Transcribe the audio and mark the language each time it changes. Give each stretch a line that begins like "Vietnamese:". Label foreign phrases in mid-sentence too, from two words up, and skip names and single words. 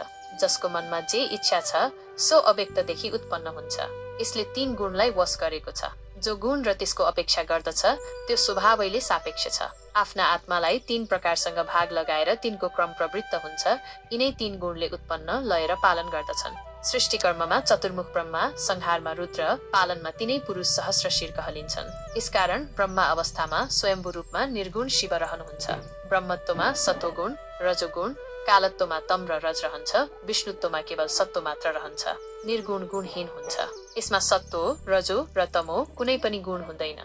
Nepali: जसको मनमा जे इच्छा छ सो अव्यक्तदेखि उत्पन्न हुन्छ। यसले 3 गुणलाई वश गरेको छ। जो गुण र त्यसको अपेक्षा गर्दछ त्यो स्वभावैले सापेक्ष छ। आफ्ना आत्मालाई 3 प्रकारसँग भाग लगाएर तिनको क्रम प्रवृत्त हुन्छ। यिनै 3 गुणले उत्पन्न, लय र पालन गर्दछन्। सृष्टिकर्ममा चतुर्मुख ब्रह्मा, संहारमा रुद्र, पालनमा 3 पुरुष सहस्रशीर कहलिन्छन्। यसकारण ब्रह्मा अवस्थामा स्वयम्भू रूपमा निर्गुण शिव रहनुहुन्छ। ब्रह्मत्वमा सत्वगुण, रजोगुण, कालत्वमा तम र रज रहन्छ। विष्णुत्वमा केवल सत्व मात्र रहन्छ। निर्गुण गुणहीन हुन्छ। यसमा सत्व, रजो र तमो कुनै पनि गुण हुँदैन।